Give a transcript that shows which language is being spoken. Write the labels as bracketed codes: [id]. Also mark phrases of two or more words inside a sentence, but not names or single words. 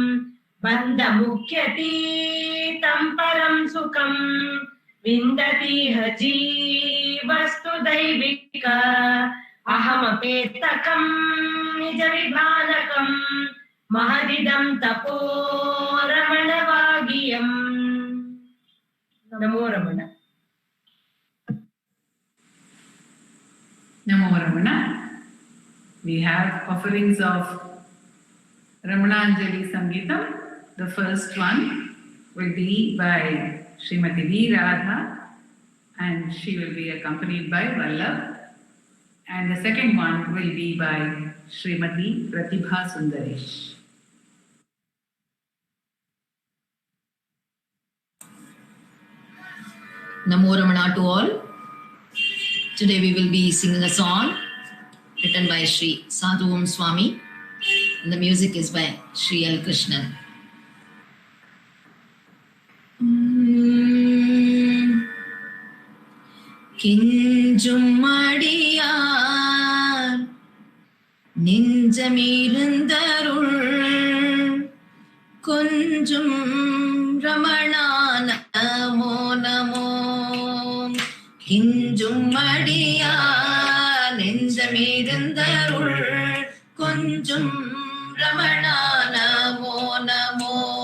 [sa] बन्धमुख्यतीतं परं सुखम् विन्दतीह जीवस्तु दैविक अहमपेतकम् निजविभानकम् महदिदं तपो रमणवागियम् नमो रमण Namo Ramana. [en] We have offerings of Ramana Anjali Sangeetam. The first one will be by Srimati V. Radha and she will be accompanied by Vallabh. And the second one will be by Srimati Pratibha Sundaresh. Namo Ramana to all. Today we will be singing a song written by Sri Sadhu Om Swami and the music is by Sri L. Krishnan. [ta] கிஞ்சும் அடியார் nெஞ்சமிருந்தருள் கொஞ்சும் ரமணா நமோ நமோ கிஞ்சும் அடியார் நெஞ்சமிருந்தருள் கொஞ்சும் ரமணா நமோ நமோ